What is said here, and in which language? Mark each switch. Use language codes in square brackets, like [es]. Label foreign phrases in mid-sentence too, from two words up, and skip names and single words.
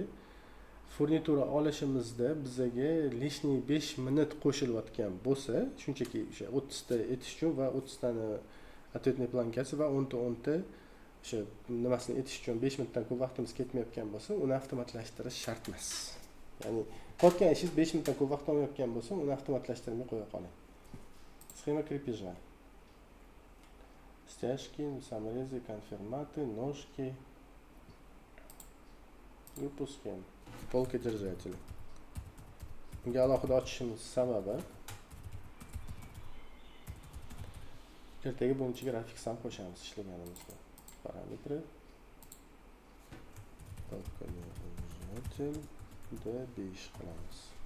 [uz] Furnitura olishimizda bizga lishniy 5 minut qo'shilayotgan bo'lsa, shunchaki o'sha 30 ta etish uchun va 30 tani ответный plankasi va 10 ta o'sha nimasini etish uchun 5 minutdan ko'p vaqtimiz ketmayotgan bo'lsa, uni avtomatlashtirish shart emas. Ya'ni qilayotgan ishingiz 5 minutdan ko'p vaqt olmayotgan bo'lsa, uni avtomatlashtirmay qo'ya qoling. [ru] Схема крепежа. Стяжки, саморезы, конфирматы, ножки. Группу схем. Полка держателя. [uz] Bunga alohida ochishimiz sababi ertaga bunun ichiga grafik ham qo'shamiz ishlaganimizda. Parametri [ru] полка держатель [uz] D5 qilamiz.